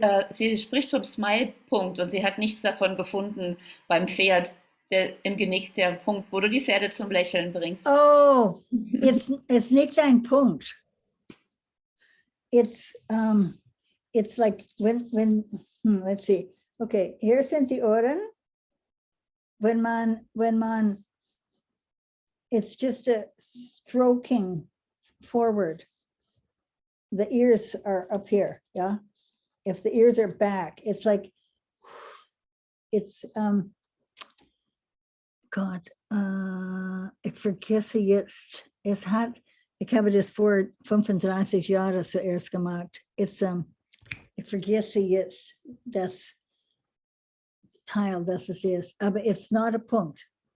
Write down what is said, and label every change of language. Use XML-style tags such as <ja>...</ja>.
<de>Sie spricht vom Smile-Punkt und sie hat nichts davon gefunden beim Pferd, im Genick, der Punkt, wo du die Pferde zum Lächeln bringst.</de> <en>Oh, it's</en> <de>nicht ein Punkt.</de> <en>It's like when let's see.</en> <de>Okay, hier sind die Ohren.</de> <en>When man it's just a stroking forward. The ears are up here, yeah? If the ears are back, it's like, it's,</en> <de>Gott, ich vergesse jetzt, ich habe das vor 35 Jahren zuerst gemacht. Ich vergesse jetzt das Teil, das es ist, aber</de> <en>it's not a</en> <de>Punkt.</de>